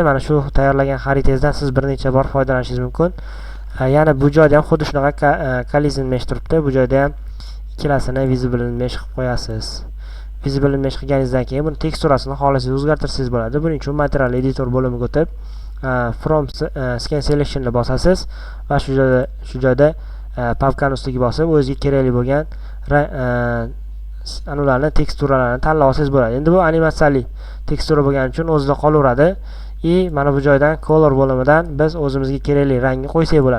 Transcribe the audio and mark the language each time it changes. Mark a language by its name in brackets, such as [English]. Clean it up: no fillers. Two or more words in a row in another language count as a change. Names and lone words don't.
[Uzbek] Mana shu tayyorlagan xaritangizni siz bir necha bor foydalanishingiz mumkin. Yana bu joyda ham xuddi shunaqa [English] collision mesh [Uzbek] turibdi. Bu joyda ham ikkalasini [English] visible mesh [Uzbek] qilib qo'yasiz. [English] Visible mesh [Uzbek] qilganingizdan keyin buni teksturasini xohlasangiz o'zgartirsangiz bo'ladi. Buning uchun [English] material editor [Uzbek] bo'limiga o'tib [English] from scan selection [Uzbek] ni bosasiz va shu joyda papkani ustiga bosib o'zingizga kerakli bo'lgan anularni teksturalarni tanlab olsangiz bo'ladi. Endi bu animatsiyali tekstura bo'lgani uchun o'zida qolaveradi. Mana bu joydan color bo'limidan biz o'zimizga kerakli rangni qo'ysak bo'ladi.